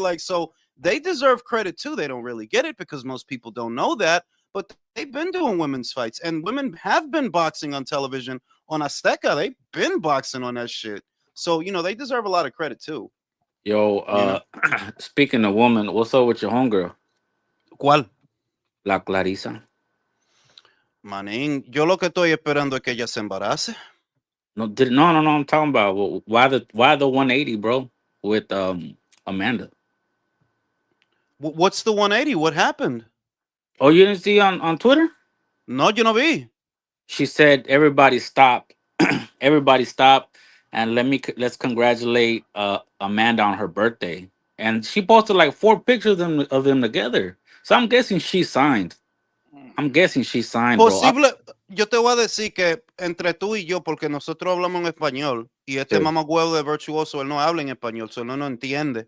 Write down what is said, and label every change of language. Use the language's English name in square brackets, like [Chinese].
[English] So they deserve credit too. They don't really get it because most people don't know that, but they've been doing women's fights, and women have been boxing on television on Azteca. They've been boxing on that shit. So they deserve a lot of credit too. Yo, You know, speaking of woman, what's up with your homegirl, [Spanish] ¿Cuál? La Clarisa? Manín, yo lo que estoy esperando es que ella se embarace. No. [English] I'm talking about why the 180, bro, with Amanda. What's the 180? What happened? Oh, you didn't see on Twitter? [Spanish] No, yo no vi. [English] She said, "Everybody stop, everybody stop, and let's congratulate Amanda on her birthday." And she posted like four pictures of them together. So I'm guessing she signed. I'm guessing she signed, bro. [Spanish] Posible, yo te voy a decir que entre tú y yo, porque nosotros hablamos en español, y este Sí, mamagüevo de Virtuoso, él no habla en español, solo no entiende.